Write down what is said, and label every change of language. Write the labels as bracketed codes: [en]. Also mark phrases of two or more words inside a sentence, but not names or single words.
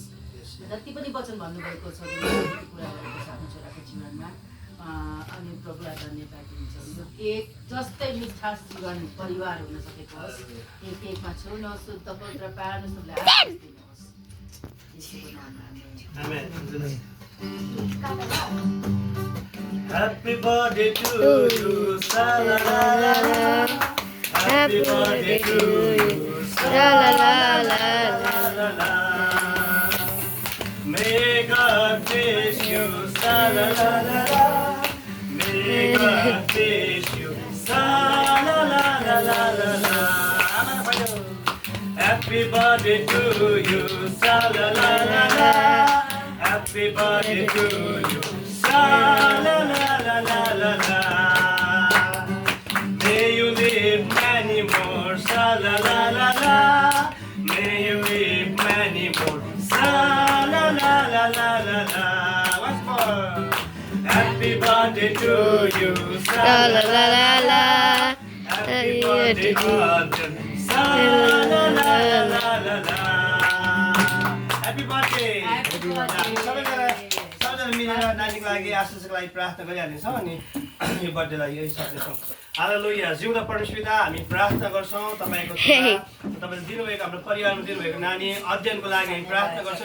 [ne] जति पनि वचन भन्नुभएको छ पुरा भएको छ आफ्नो छोराको जीवनमा। अनि प्रभुलाई धन्यवाद दिन्छौँ। यो केक जस्तै मिठास जीवन परिवार हुन सकेको होस्। यो केकमा छुन शुद्ध पवित्र पार्न सबैलाई आशीष दिनुहोस्। यसको नाममा आमेन। [en] Happy birthday to you, sa la la la la. Happy birthday to you, sa la la la la la. May God bless you, sa la la la la. May God bless you, sa la la la la la. Happy birthday to you, sa la la la la. Happy birthday to you, sa la la la la la la. May you live many more, sa la la la la. May you live many more, sa la la la la la la. Once more. Happy birthday to you, sa la la la la. Happy birthday to you, sa la la la la la. Happy birthday. [ne] सबैजना मिलेर नानीको लागि आशिषको लागि प्रार्थना गरिहाल्नेछौँ अनि यो बर्थडेलाई यही सक्नेछौँ। हालेलुया। जिउँदो परमेश्वर पिता, हामी प्रार्थना गर्छौँ तपाईँको छोरा, तपाईँले दिनुभएको हाम्रो परिवारमा दिनुभएको नानी अध्ययनको लागि हामी प्रार्थना गर्छौँ।